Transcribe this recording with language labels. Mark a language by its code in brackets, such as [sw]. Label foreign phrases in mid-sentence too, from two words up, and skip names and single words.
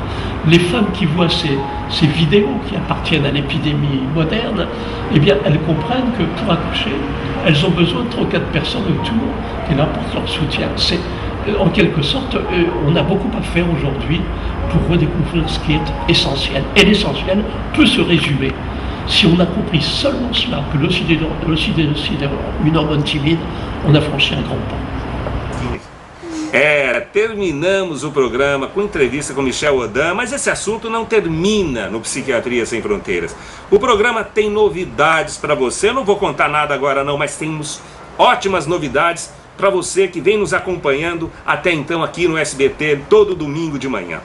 [fr] Les femmes qui voient ces vidéos qui appartiennent à l'épidémie moderne, eh bien, elles comprennent que pour accoucher, elles ont besoin de 3-4 personnes autour qui leur apportent leur soutien. C'est, en quelque sorte, on a beaucoup à faire aujourd'hui pour redécouvrir ce qui est essentiel. Et l'essentiel peut se résumer. Si on a compris seulement cela, que l'ocytocine est une hormone timide, on a franchi un grand pas. [pt] Terminamos o programa com entrevista com Michel Audin, mas esse assunto não termina no Psiquiatria Sem Fronteiras. O programa tem novidades para você, eu não vou contar nada agora não, mas temos ótimas novidades para você que vem nos acompanhando até então aqui no SBT, todo domingo de manhã.